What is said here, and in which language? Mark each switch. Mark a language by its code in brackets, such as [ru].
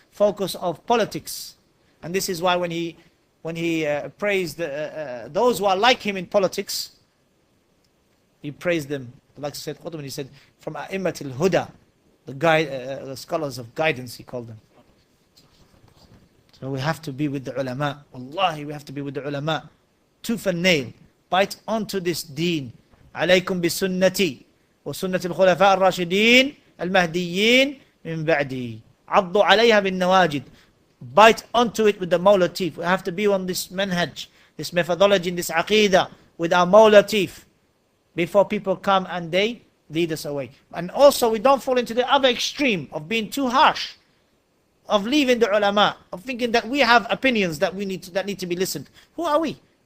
[en] Focus of politics. And this is why when he praised those who are like him in politics, he praised them. Like Sayyid Qutb, he said, from A'immat al-Huda, the scholars of guidance, he called them. So we have to be with the ulama. Wallahi, we have to be with the ulama. Tooth and nail. Bite onto this deen. [ar] عليكم بسنتي وسنة الخلفاء الراشدين المهديين من بعدي. عضوا عليها بالنواجد. [en] Bite onto it with the molar teeth. We have to be on this manhaj, this methodology, this aqidah, with our molar teeth, before people come and they lead us away. And also we don't fall into the other extreme of being too harsh, of leaving the ulama, of thinking that we have opinions that need to be listened. Who are we?